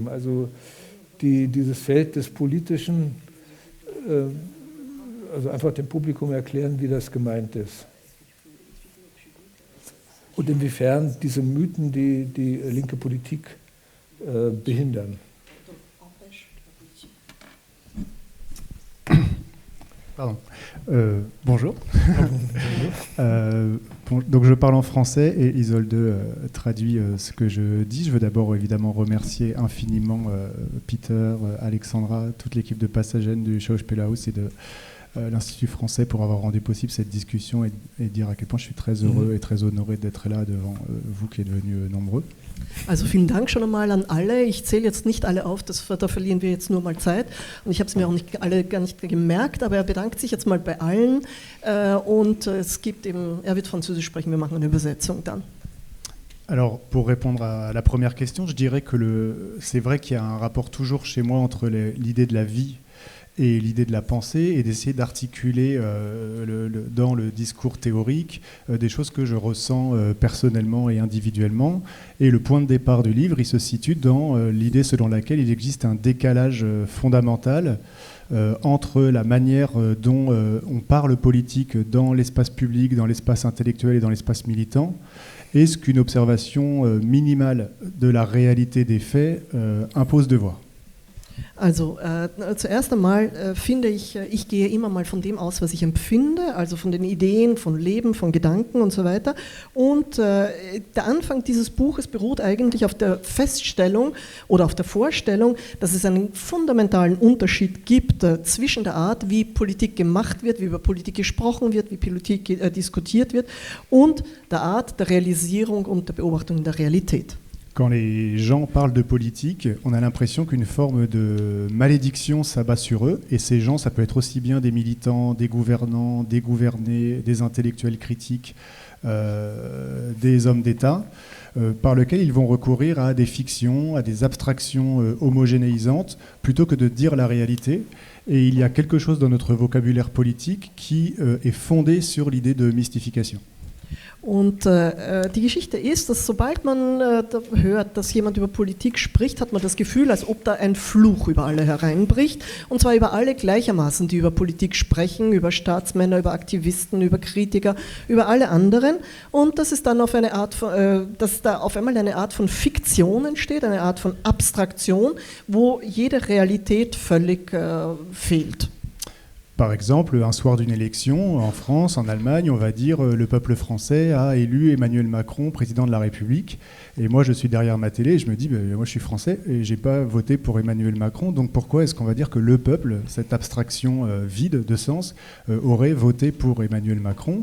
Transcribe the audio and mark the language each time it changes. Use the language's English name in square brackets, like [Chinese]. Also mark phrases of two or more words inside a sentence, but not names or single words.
[German] Also dieses Feld des Politischen, also einfach dem Publikum erklären, wie das gemeint ist. Und inwiefern diese Mythen die linke Politik behindern. Pardon. [French] Bonjour. Donc je parle en français et Isolde traduit ce que je dis. Je veux d'abord évidemment remercier infiniment Peter, Alexandra, toute l'équipe de Passagen du Schauspielhaus et de l'Institut français pour avoir rendu possible cette discussion et dire à quel point je suis très heureux et très honoré d'être là devant vous qui êtes venus nombreux. [German] Also vielen Dank schon einmal an alle. Ich zähle jetzt nicht alle auf, da verlieren wir jetzt nur mal Zeit. Und ich habe es mir auch gar nicht gemerkt, aber er bedankt sich jetzt mal bei allen. Und es gibt eben, er wird Französisch sprechen, wir machen eine Übersetzung dann. [French] Alors, pour répondre à la première question, je dirais que c'est vrai qu'il y a un rapport toujours chez moi entre l'idée de la vie et l'idée de la pensée et d'essayer d'articuler dans le discours théorique des choses que je ressens personnellement et individuellement. Et le point de départ du livre, il se situe dans l'idée selon laquelle il existe un décalage fondamental entre la manière dont on parle politique dans l'espace public, dans l'espace intellectuel et dans l'espace militant, et ce qu'une observation minimale de la réalité des faits impose de voir. [German] Also zuerst einmal finde ich gehe immer mal von dem aus, was ich empfinde, also von den Ideen, von Leben, von Gedanken und so weiter. Und der Anfang dieses Buches beruht eigentlich auf der Feststellung oder auf der Vorstellung, dass es einen fundamentalen Unterschied gibt zwischen der Art, wie Politik gemacht wird, wie über Politik gesprochen wird, wie Politik diskutiert wird und der Art der Realisierung und der Beobachtung der Realität. [French] Quand les gens parlent de politique, on a l'impression qu'une forme de malédiction s'abat sur eux. Et ces gens, ça peut être aussi bien des militants, des gouvernants, des gouvernés, des intellectuels critiques, des hommes d'État, par lesquels ils vont recourir à des fictions, à des abstractions homogénéisantes, plutôt que de dire la réalité. Et il y a quelque chose dans notre vocabulaire politique qui est fondé sur l'idée de mystification. [German] Und die Geschichte ist, dass sobald man hört, dass jemand über Politik spricht, hat man das Gefühl, als ob da ein Fluch über alle hereinbricht. Und zwar über alle gleichermaßen, die über Politik sprechen, über Staatsmänner, über Aktivisten, über Kritiker, über alle anderen. Und dass es dann auf eine Art dass da auf einmal eine Art von Fiktion entsteht, eine Art von Abstraktion, wo jede Realität völlig fehlt. [French] Par exemple, un soir d'une élection, en France, en Allemagne, on va dire le peuple français a élu Emmanuel Macron président de la République. Et moi, je suis derrière ma télé et je me dis, moi je suis français et j'ai pas voté pour Emmanuel Macron. Donc pourquoi est-ce qu'on va dire que le peuple, cette abstraction vide de sens, aurait voté pour Emmanuel Macron ?